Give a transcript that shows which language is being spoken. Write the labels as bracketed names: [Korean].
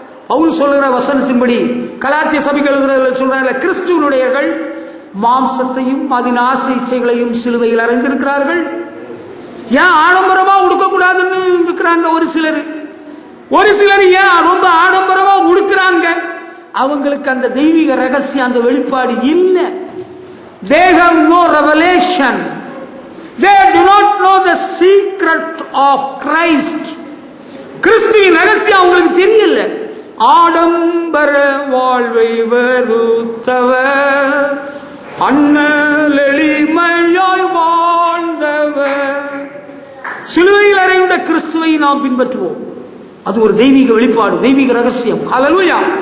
[Tamil] பவுல் சொல்கிற வசனத்தின்படி கலாத்திய சபைக்கு எழுதுறதுல சொல்றாங்க, கிறிஸ்துவனுடையர்கள் மாம்சத்தையும் அதன் ஆசை இச்சைகளையும் சிலுவையில் அறைந்திருக்கிறார்கள். ஏன் ஆடம்பரமா உடுக்கக்கூடாதுன்னு இருக்கிறாங்க ஒரு சிலர். ஒரு சிலர் ஏன் ரொம்ப ஆடம்பரமா உடுக்கிறாங்க? அவங்களுக்கு அந்த தெய்வீக ரகசியம், அந்த வெளிப்பாடு இல்லை. [English] They have no revelation. They do not know the secret of Christ. [Tamil] கிறிஸ்துவின் ரகசியம் அவங்களுக்கு தெரியல. ஆடம்பர வாழ்வை வெறுத்தவர், அண்ணல் எளிமையாய் வாழ்ந்தவர். சிலுவையில் அறையுண்ட கிறிஸ்துவை நாம் பின்பற்றுவோம். அது ஒரு தெய்வீக வெளிப்பாடு, தெய்வீக ரகசியம். ஹல்லேலூயா.